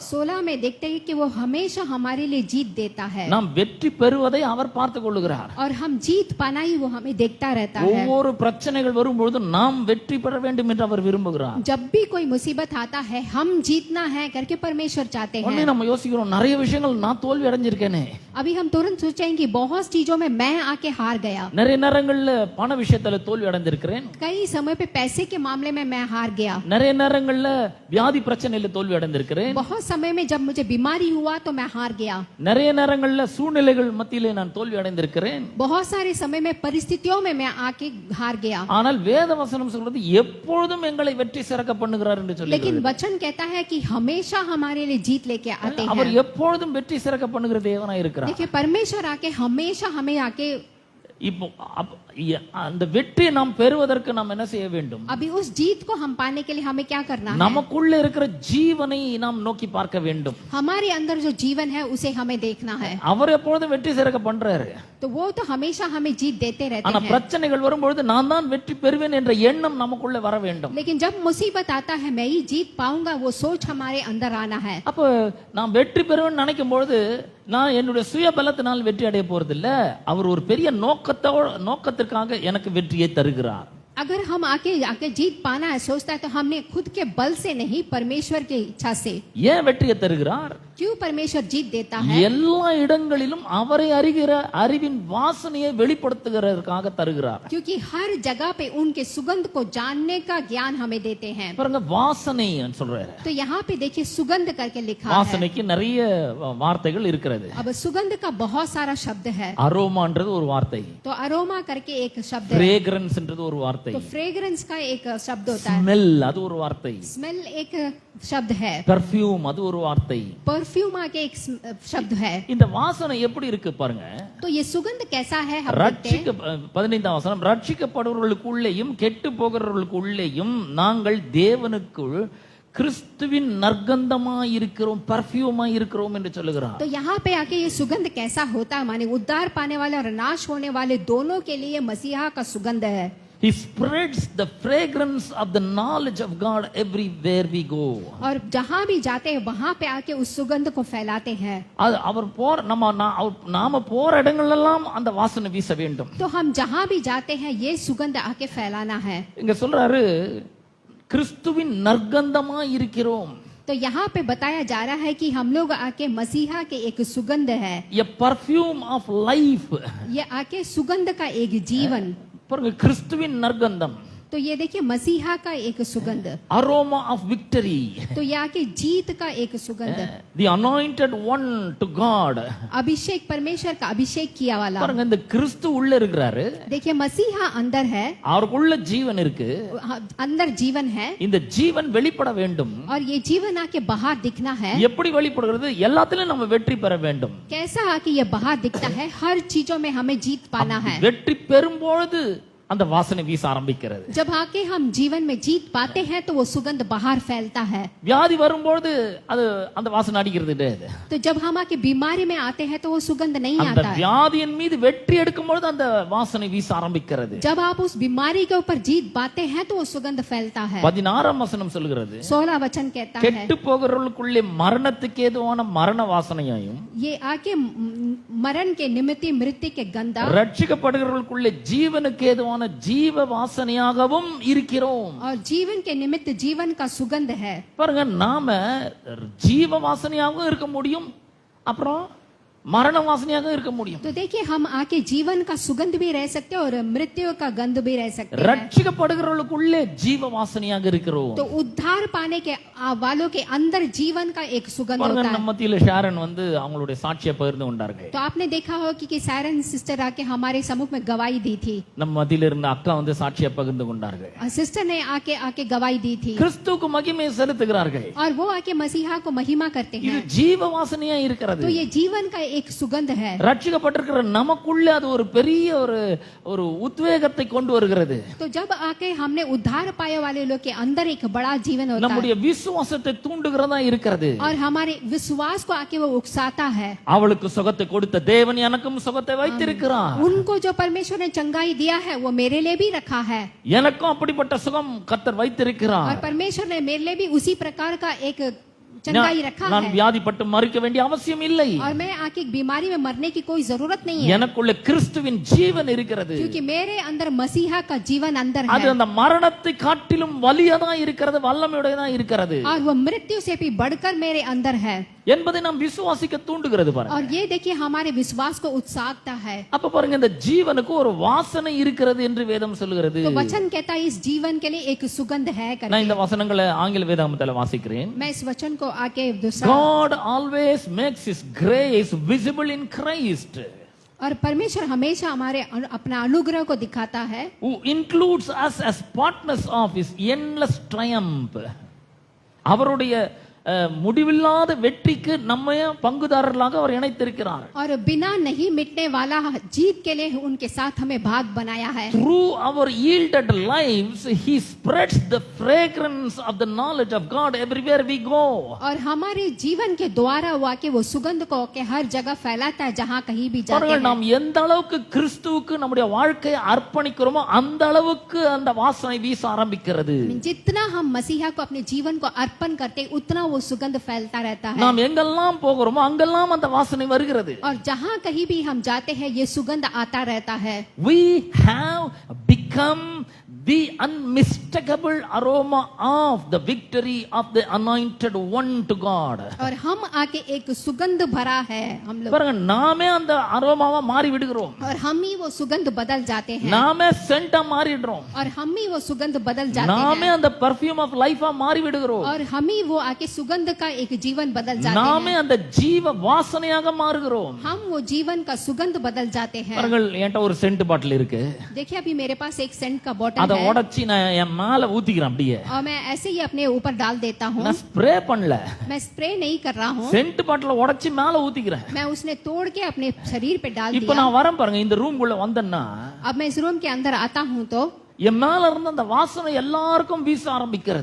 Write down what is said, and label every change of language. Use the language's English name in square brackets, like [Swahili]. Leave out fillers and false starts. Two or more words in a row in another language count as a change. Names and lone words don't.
[Hindi] 16 में देखते हैं कि वो हमेशा हमारे लिए जीत देता है। [Tamil] நாம் வெற்றி பெறுவதை அவர் பார்த்துக் கொள்ளுகிறார். [Hindi] और हम जीत पाना ही वो हमें देखता रहता है। [Tamil] ஒவ்வொரு பிரச்சனைகள் வரும்பொழுது நாம் வெற்றி பெற வேண்டும் என்று அவர் விரும்புகிறார். [Hindi] जब भी कोई मुसीबत आता है हम जीतना है करके परमेश्वर चाहते [Tamil] உடனே [Hindi] हैं। [Tamil] நம்ம யோசிக்கிறோம், நிறைய விஷயங்கள் நான் தோல்வி அடைஞ்சிருக்கேனே. [Hindi] अभी हम तुरंत सोचेंगे कि बहुत चीजों में मैं आके हार गया, [Tamil] நிறைய நேரங்கள்ல பண விஷயத்துல தோல்வி அடைஞ்சிருக்கிறேன். [Hindi] कई समय पे पैसे के मामले में मैं हार गया, [Tamil] நிறைய நேரங்கள்ல வியாதி பிரச்சனையில தோல்வி அடைந்திருக்கிறேன். [Hindi] बहुत समय में जब मुझे बीमारी हुआ तो मैं हार गया, [Tamil] நிறைய நேரங்கள்ல சூழ்நிலைகள் மத்தியிலே நான் தோல்வி அடைந்திருக்கிறேன். [Hindi] बहुत सारे समय में परिस्थितियों में मैं आके हार गया। [Tamil] ஆனால் வேத வசனம் சொல்றது எப்பொழுதும் எங்களை வெற்றி சிறக்க பண்ணுகிறார் என்று சொல்லி. [Hindi] लेकिन वचन कहता है कि हमेशा हमारे लिए जीत लेके आते [Tamil] அவர் [Hindi] हैं। [Tamil] எப்பொழுதும் வெற்றி சிறக்க பண்ணுகிற தேவனாய் இருக்கிறார். [Hindi] देखिए परमेश्वर आके हमेशा हमें आके, [Tamil] இப்போ அந்த வெற்றியை நாம் பெறுவதற்கு நாம் என்ன செய்ய வேண்டும்? [Hindi] अभी उस जीत को हम पाने के लिए हमें क्या करना है? [Tamil] நமக்குள்ள இருக்கிற ஜீவனை நாம் நோக்கி பார்க்க வேண்டும். [Hindi] हमारे अंदर जो जीवन है उसे हमें देखना है। [Tamil] அவர் எப்பொழுதும் வெற்றி சிறக்க பண்றாரு. [Hindi] तो वो तो हमेशा हमें जीत देते रहते [Tamil] ஆனா [Hindi] हैं। [Tamil] பிரச்சனைகள் வரும்பொழுது நான் தான் வெற்றி பெறுவேன் என்ற எண்ணம் நமக்குள்ள வர வேண்டும். [Hindi] लेकिन जब मुसीबत आता है मैं ही जीत पाऊंगा, वो सोच हमारे अंदर आना है। [Tamil] அப்ப நான் வெற்றி பெறுவேன்னு நினைக்கும் பொழுது நான் என்னுடைய சுய பலத்தினால் வெற்றி அடைய போறது இல்ல. அவர் ஒரு பெரிய நோக்கத்திற்காக எனக்கு வெற்றியை தருகிறார். [Hindi] अगर हम आके जीत पाना है सोचता है तो हमने खुद के बल से नहीं, परमेश्वर की इच्छा से। [Tamil] ஏன் வெற்றியை தருகிறார்? [Hindi] क्यों परमेश्वर जीत देता है? [Tamil] எல்லா இடங்களிலும் அவரை அறிகிற அறிவின் வாசனையை வெளிப்படுத்துகிறதற்காக தருகிறார். [Hindi] क्योंकि हर जगह पे उनके सुगंध को जानने का ज्ञान हमें देते हैं। [Tamil] பாருங்க, வாசனை சொல்றாரு. [Hindi] तो यहाँ पे देखिए सुगंध करके लिखा है। [Tamil] வாசனைக்கு நிறைய வார்த்தைகள் இருக்கிறது. [Hindi] अब सुगंध का बहुत सारा शब्द है। [Tamil] அரோமான்றது ஒரு வார்த்தை, [Hindi] तो अरोमा करके एक शब्द है, [Tamil] ஃப்ரேக்ரன்ஸ்ன்றது ஒரு வார்த்தை, [Hindi] तो फ्रेग्रेंस का एक शब्द होता है, [Tamil] ஸ்மெல் அது ஒரு வார்த்தை, [Hindi] स्मेल एक शब्द है, [Tamil] பெர்ஃப்யூம் அது ஒரு வார்த்தை. [Hindi] परफ्यूम आके एक शब्द है। [Tamil] இந்த வாசனை எப்படி இருக்கு பாருங்க. [Hindi] तो ये सुगंध कैसा है हम देखते हैं। [Tamil] 15ஆம் வசனம், ரட்சிக்கப்படுபவர்களுக்குள்ளேயும் கெட்டு போகிறவர்களுக்குள்ளேயும் நாங்கள் தேவனுக்குள் கிறிஸ்துவின் நற்கந்தமாய் இருக்கிறோம், பர்ஃப்யூமாய் இருக்கிறோம் என்று சொல்லுகிறார். [Hindi] तो यहाँ पे आके ये सुगंध कैसा होता है, माने उद्धार पाने वाले और नाश होने वाले दोनों के लिए मसीहा का सुगंध है। [English] He spreads the fragrance of the knowledge of God everywhere we go. [Hindi] और जहाँ भी जाते हैं वहाँ पे आके उस सुगंध को फैलाते हैं। [Tamil] அவர் நாம போற இடங்களெல்லாம் அந்த வாசனை வீச வேண்டும். [Hindi] तो हम जहाँ भी जाते हैं ये सुगंध आके फैलाना है। [Tamil] இங்க சொல்றாரு கிறிஸ்துவின் நற்கந்தமாய் இருக்கிறோம். [Hindi] तो यहाँ पे बताया जा रहा है कि हम लोग आके मसीहा के एक सुगंध है, [English] A perfume of life. [Hindi] ये आके सुगंध का एक जीवन। [Tamil] பாருங்க, கிறிஸ்துவின் நற்கந்தம், [Hindi] तो ये देखिए मसीहा का एक सुगंध, [English] aroma of victory, [Hindi] तो ये आके जीत का एक सुगंध, [English] the anointed one to God. [Hindi] अभिषेक, परमेश्वर का अभिषेक किया वाला। [Tamil] பாருங்க, இந்த கிறிஸ்து உள்ள இருக்கிறாரு, [Hindi] देखिए मसीहा अंदर है, [Tamil] அவருக்குள்ள ஜீவன் இருக்கு, [Hindi] अंदर जीवन है, [Tamil] இந்த ஜீவன் வெளிப்பட வேண்டும். [Hindi] और ये जीवन आके बाहर दिखना है। [Tamil] எப்படி வெளிப்படுகிறது? எல்லாத்திலும் நம்ம வெற்றி பெற வேண்டும். [Hindi] कैसा आके ये बाहर दिखता है? हर चीजों में हमें जीत पाना है। [Tamil] வெற்றி பெறும்பொழுது அந்த வாசனை வீச ஆரம்பிக்கிறது. [Hindi] जब आके हम जीवन में जीत पाते हैं तो वो सुगंध बाहर फैलता है। [Tamil] வியாதி வரும்போது அது அந்த வாசனை அடிக்கிறது கிடையாது. [Hindi] तो जब हम आके बीमारी में आते हैं तो वो सुगंध नहीं [Tamil] அந்த [Hindi] आता है। [Tamil] வியாதியின் மீது வெற்றி எடுக்கும்போது அந்த வாசனை வீச ஆரம்பிக்கிறது. [Hindi] जब आप उस बीमारी के ऊपर जीत पाते हैं तो वो सुगंध फैलता है। [Tamil] 16ஆம் வசனம் சொல்கிறது, [Hindi] 16 वचन कहता है, [Tamil] கெட்டு போகிறவர்களுக்குள்ளே மரணத்துக்கு ஏதுவான மரண வாசனையாயும், [Hindi] ये आके मरण के निमित्त मृत्यु के गंदा, [Tamil] ரட்சிக்கப்படுகிறவர்களுக்குள்ளே ஜீவனுக்கு ஏதுவான ஜீவ வாசனையாகவும் இருக்கிறோம். [Hindi] और जीवन के निमित्त जीवन का सुगंध है। [Tamil] பாருங்க, நாம ஜீவ வாசனையாகவும் இருக்க முடியும், அப்புறம் மரண வாசனையாக இருக்க முடியும். [Hindi] तो देखिए हम आके जीवन का सुगंध भी रह सकते हैं और मृत्यु का गंध भी रह सकते हैं। [Tamil] ரட்சிக்கப்படுகிறவர்களுக்குள்ளே ஜீவ வாசனையாக இருக்கிறோம். [Hindi] तो उद्धार पाने के वालों के अंदर जीवन का एक सुगंध [Tamil] பாருங்க, [Hindi] होता है। [Tamil] நம்ம மத்தியில ஷாரன் வந்து அவங்களுடைய சாட்சியை பகிர்ந்து கொண்டார்கள். [Hindi] तो आपने देखा हो कि सायरन सिस्टर आके हमारे समूह में गवाही दी थी। [Tamil] நம்ம மத்தியில இருந்த அக்கா வந்து சாட்சியை பகிர்ந்து கொண்டார்கள். [Hindi] सिस्टर ने आके गवाही दी थी [Tamil] கிறிஸ்துவுக்கு மகிமையை செலுத்துகிறார்கள். [Hindi] और वो आके मसीहा को महिमा करते [Tamil] இது [Hindi] हैं। [Tamil] ஜீவ வாசனையா இருக்கிறது. [Hindi] तो ये जीवन का एक सुगंध है। [Tamil] ரட்சிக்கப்பட்டிருக்கிற நமக்குள்ள அது ஒரு பெரிய ஒரு உத்வேகத்தை கொண்டு வருகிறது. [Hindi] तो जब आके हमने उद्धार पाए वाले लोग के अंदर एक बड़ा जीवन होता है [Tamil] நம்முடைய விசுவாசத்தை தூண்டுகிறதா இருக்கிறது. [Hindi] और हमारे विश्वास को आके वो उकसाता है। [Tamil] அவளுக்கு சுகத்தை கொடுத்த தேவன் எனக்கும் சுகத்தை வைத்திருக்கிறார். [Hindi] उनको जो परमेश्वर ने चंगाई दिया है वो मेरे लिए भी रखा है [Tamil] எனக்கும் அப்படிப்பட்ட சுகம் கர்த்தர் வைத்திருக்கிறார். [Hindi] और परमेश्वर ने मेरे लिए भी उसी प्रकार का एक चंगाई रखा [Tamil] நான் [Hindi] है [Tamil] வியாதிப்பட்டு மறிக்க வேண்டிய அவசியம் இல்லை. [Hindi] और मैं आके एक बीमारी में मरने की कोई जरूरत नहीं है [Tamil] எனக்குள்ள கிறிஸ்துவின் ஜீவன் இருக்கிறது. [Hindi] क्योंकि मेरे अंदर मसीहा का जीवन अंदर [Tamil] அது [Hindi] है [Tamil] அந்த மரணத்தை காட்டிலும் வலியதா இருக்கிறது, வல்லமையுடையதா இருக்கிறது [Hindi] और वो मृत्यु से भी बढ़कर मेरे अंदर है [Tamil] என்பதை நாம் விசுவாசிக்க தூண்டுகிறது பாருங்க. [Hindi] और ये देखिए हमारे विश्वास को उत्साहता है। [Tamil] அப்ப பாருங்க, இந்த ஜீவனுக்கு ஒரு வாசனை இருக்கிறது என்று வேதம் சொல்கிறது. [Hindi] तो वचन कहता है इस जीवन के लिए एक सुगंध है [Tamil] நான் [Hindi] करके। [Tamil] இந்த வசனங்களை ஆங்கில வேதாகமத்துல வாசிக்கிறேன். [Hindi] मैं इस वचन को आके दूसरा [English] God always makes his grace visible in Christ, [Hindi] और परमेश्वर हमेशा हमारे अपना अनुग्रह को दिखाता है [English] who includes us as partners of his endless triumph. [Tamil] அவருடைய முடிவில்லாத வெற்றிக்கு நம்மையும் பங்குதாரர்களாக அவர் இணைத்திருக்கிறார். [Hindi] और बिना नहीं मिटने वाला जीत के लिए उनके साथ हमें भाग बनाया है। [English] Through our yielded lives he spreads the fragrance of the knowledge of God everywhere we go. [Hindi] और हमारे जीवन के द्वारा वो आके वो सुगंध को के हर जगह फैलाता है जहाँ कहीं भी जाते [Tamil] பாருங்கள், [Hindi] हैं। [Tamil] நாம் எந்த அளவுக்கு கிறிஸ்துவுக்கு நம்முடைய வாழ்க்கையை அர்ப்பணிக்கிறோமோ அந்த அளவுக்கு அந்த வாசனை வீச ஆரம்பிக்கிறது. [Hindi] जितना हम मसीहा को अपने जीवन को अर्पण करते उतना वो सुगंध फैलता रहता है [Tamil] நாம் எங்கெல்லாம் போகிறோமோ அங்கெல்லாம் அந்த வாசனை வருகிறது. [Hindi] और जहाँ कहीं भी हम जाते हैं ये सुगंध आता रहता है। [English] We have become the unmistakable aroma of the victory of the anointed one to God. [Hindi] और हम आके एक सुगंध भरा है हम लोग [Tamil] பாருங்க, நாமே அந்த அரோமாவா மாறி விடுகிறோம். [Hindi] और हम ही वो सुगंध बदल जाते हैं [Tamil] நாமே சென்டா மாறிடுறோம். [Hindi] और हम ही वो सुगंध बदल जाते [Tamil] நாமே [Hindi] हैं [Tamil] அந்த [English] perfume of life [Tamil] மாறி விடுகிறோம். [Hindi] और हम ही वो आके सुगंध का एक जीवन बदल जाते [Tamil] நாமே [Hindi] हैं। [Tamil] அந்த ஜீவ வாசனையாக மாறுகிறோம். [Hindi] हम वो जीवन का सुगंध बदल जाते हैं। [Tamil] பாருங்கள், என்கிட்ட ஒரு சென்ட் பாட்டில் இருக்கு. [Hindi] देखिए अभी मेरे पास एक सेंट का बॉटल [Tamil] அதை [Hindi] है [Tamil] உடைச்சி நான் என் மேல ஊத்திக்கிறேன். அப்படியே [Hindi] और मैं ऐसे ही अपने ऊपर डाल देता हूँ। [Tamil] நான் ஸ்ப்ரே பண்ணல, [Hindi] मैं स्प्रे नहीं कर रहा हूँ, [Tamil] சென்ட் பாட்டில உடைச்சி மேல ஊத்திக்கிறேன். [Hindi] मैं उसने तोड़ के अपने शरीर पे डाल [Tamil] இப்ப [Hindi] दिया। [Tamil] நான் வரேன் பாருங்க, இந்த ரூம் குள்ள வந்தேன்னா [Hindi] अब मैं इस रूम के अंदर आता हूँ तो [Tamil] என் மேல இருந்து அந்த வாசனை எல்லாருக்கும் வீச ஆரம்பிக்கிறது.